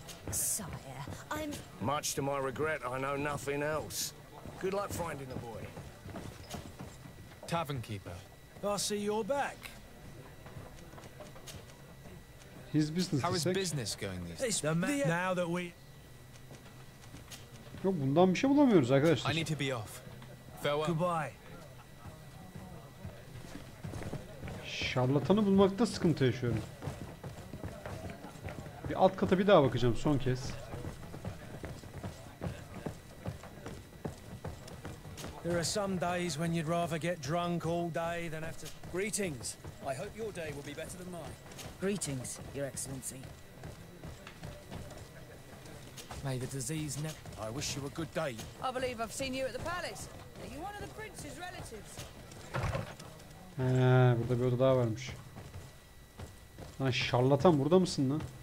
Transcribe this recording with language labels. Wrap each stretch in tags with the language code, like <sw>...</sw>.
<en>Sire, I'm... Much to my regret, I know nothing else. Good luck finding the boy. Tavern keeper. I see you're back. His business. How is business going these days? Now that we...</en> <tr>Yok, bundan bir şey bulamıyoruz arkadaşlar.</tr> <en>I need to be off. Farewell. Goodbye.</en> <tr>Şarlatanı bulmakta sıkıntı yaşıyorum. Bir alt kata bir daha bakacağım son kez.</tr> <en>There are some days when you'd rather get drunk all day than have to... Greetings. I hope your day will be better than mine. Greetings, Your Excellency. May the disease never... I wish you a good day. I believe I've seen you at the palace. Are you one of the prince's relatives?</en> <tr>Burada bir oda daha varmış. Lan şarlatan burada mısın lan?</tr>